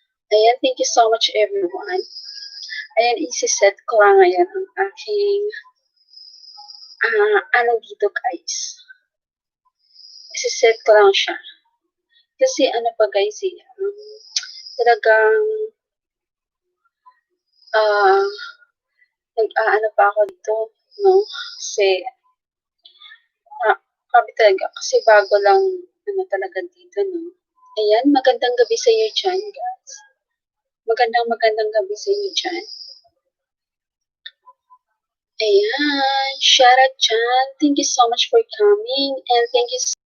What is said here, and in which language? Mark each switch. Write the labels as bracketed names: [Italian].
[English] Ayan, thank you so much everyone. [Filipino] Ayan, isi-set ko lang ngayon ang aking ano dito guys. Isi-set ko lang siya. Kasi ano pa guys, talagang nag-aano pa ako dito, no? Kasi sabi talaga, kasi bago lang ano talaga dito, no? Ayan, magandang gabi sa iyo dyan, guys. Magandang gabi sa iyo dyan. Ayan, shoutout dyan. [English] Thank you so much for coming and thank you.